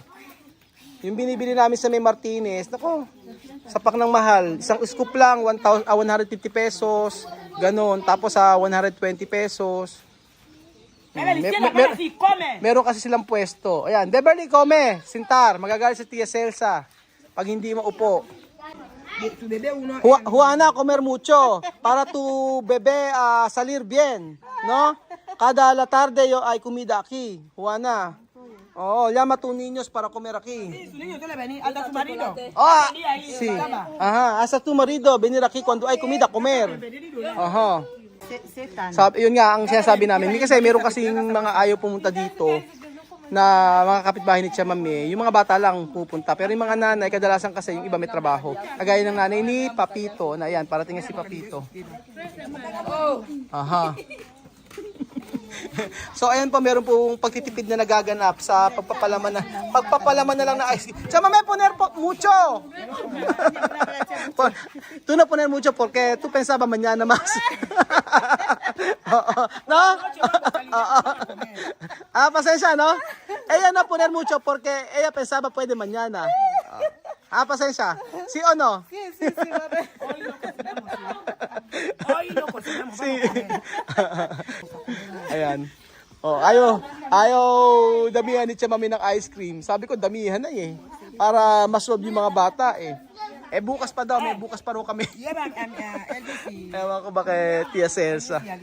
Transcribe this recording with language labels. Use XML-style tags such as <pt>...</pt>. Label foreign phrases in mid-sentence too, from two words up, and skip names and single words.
<tl>Yung binibili namin sa May Martinez, nako, sapak ng mahal. Isang scoop lang, 150 pesos, ganun. Tapos sa 120 pesos. Meron kasi silang pwesto. Ayan, Beverly, come. Sintar, magagalit sa Tia Celsa. Pag hindi maupo.</tl> <es>Juana, comer mucho para tu bebé salir bien, ¿no? Cada la tarde yo hay comida aquí, Juana. Oh, llama a tus niños para comer aquí. Sí, su niño, ¿qué le venía? ¿Hasta su marido? Ah, sí. Ajá, hasta tu marido venir aquí cuando hay comida comer. Aha.</es> <tl>Sabi, yun nga ang sinasabi namin. Kasi meron kasing mga ayaw pumunta dito na mga kapitbahay ni Chamami, yung mga bata lang pupunta. Pero yung mga nanay, kadalasan kasi yung iba may trabaho. Kagaya ng nanay ni Papito, na yan, parating si Papito. Aha. So ayan po, meron pong pagtitipid na nagaganap sa pagpapalaman na lang na ice cream. Chamami,</tl> <es>poner po mucho. Tú no poner mucho porque tú pensaba mañana más. ¿No? Pasensya, ¿no? Ella no poner mucho porque ella pensaba puede mañana. Pasensya. ¿Sí o no? Sí, hoy no cocinamos. Sí.</es> <tl>Ayan. Oh, ayaw damihan ni Chamami ng ice cream. Sabi ko damihan na eh. Para masolve yung mga bata eh. Bukas pa daw, may bukas pa rin kami. Ewan ko ba kay Tia Celsa.</tl>